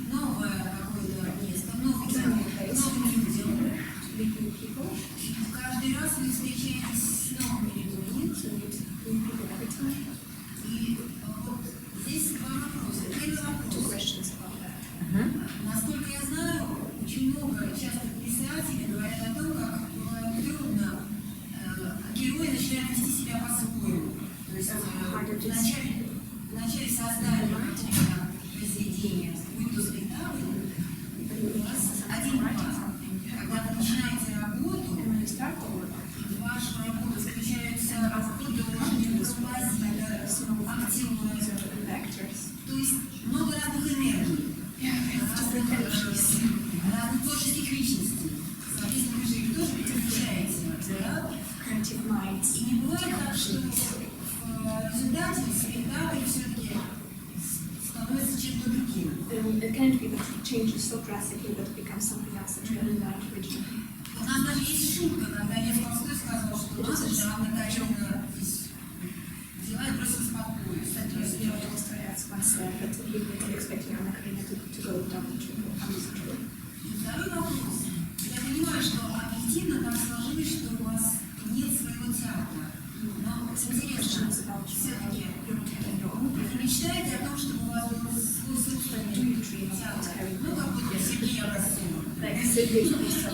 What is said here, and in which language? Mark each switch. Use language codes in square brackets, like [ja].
[ru] в новое какое-то место, в новый театр, новым людям. [en] to meet new people, [ru] Каждый раз вы встречаетесь с новыми людьми. [en] to meet new people every time. [ru] И вот здесь два вопроса. Первый [en] Two [ru] вопрос. [en] questions about that. [ru] Насколько я знаю, очень много часто писателей говорят о том, как бывает трудно, герои начинают вести себя по-своему. То есть в начале создания произведения, будь то спектакль, у вас один план. Когда вы начинаете работу, [en] And when you start the work, [ru] в вашу работу включаются художник, композитор, актеры, [en] and the actors, [ru] то есть много разных энергий. [en] different energies, [ru] Разных творческих личностей. Соответственно, вы же их тоже переключаете. Да? [en] creative minds. [ru] И не бывает так, что в результате спектакль все-таки становится чем-то другим. [en] And it can't be that it changes so drastically that it becomes something else that you hadn't done originally. [ru] У нас даже есть шутка, когда Лев Толстой сказал, что у нас же Анна Каренина здесь взяла и бросилась под поезд. [en] Leo Tolstoy once said that he didn't expect Anna Karenina to go down the tree. [ru] И второй вопрос. Я понимаю, что объективно так сложилось, что у вас нет своего театра. Но интересно, все-таки вы мечтаете о том, чтобы у вас был свой собственный театр? Ну, как вот Сергей Образцов.